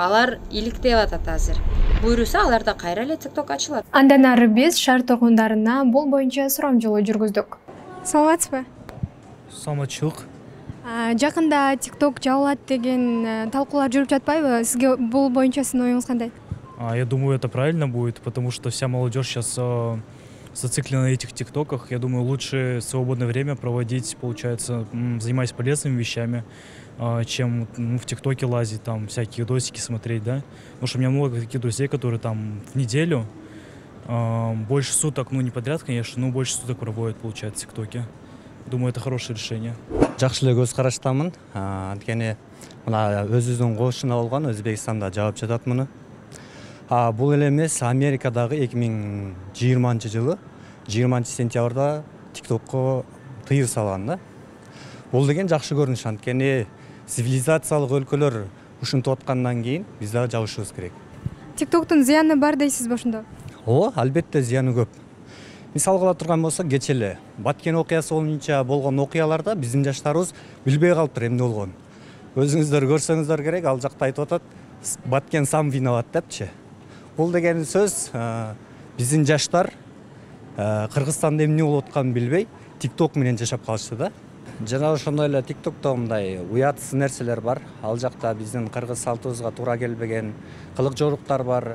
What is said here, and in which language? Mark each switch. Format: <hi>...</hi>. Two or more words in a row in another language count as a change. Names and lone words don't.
<ky>Алар иликтеп атат азыр. Буйруса аларда кайра эле TikTok ачылат. Андан ары биз шаар тургундарына бул боюнча сурамжылоо жүргүздүк. Саламатсызбы? Саламатчылык. Жакында TikTok жабылат деген талкуулар жүрүп жатпайбы? Сизге бул боюнча сиздин оюңуз кандай?</ky> <ru>Я думаю, это правильно будет, потому что вся молодежь сейчас зациклена на этих ТикТоках. Я думаю, лучше свободное время проводить, получается, занимаясь полезными вещами, чем в ТикТоке лазить, там всякие видосики смотреть, да. Потому что у меня много таких друзей, которые там в неделю больше суток, ну не подряд, конечно, но больше суток проводят, получается, в ТикТоке. Думаю, это хорошее решение.</ru> <ky>Жакшы эле көз караштамын. Анткени мына өзүбүздүн кошуна болгон Өзбекстанда жаап жатат муну. Бул эле эмес, Америкадагы 2020-жылы 20-сентябрда TikTokко тыйыр салган да. Бул деген жакшы көрүнүш, анткени цивилизациялык өлкөлөр ушинтип аткандан кийин биз дагы жабышыбыз керек. TikToктун зыяны бар дейсизби ошондо? Албетте зыяны көп. Мисал кыла турган болсок, кече эле Баткен окуясы боюнча болгон окуяларда биздин жаштарыбыз билбей калыптыр эмне болгонун. Өзүңүздөр көрсөңүздөр керек, ал жакта айтып атат, Баткен</ky> <ru>сам виноват</ru> <ky>депчи. Бул деген сөз биздин жаштар Кыргызстанда эмне болуп атканын билбей, TikTok менен жашап калышты да. Жана ошондой эле TikTokто мындай уятсыз нерселер бар. Ал жакта биздин кыргыз салтыбызга туура келбеген кылык жоруктар бар.</ky>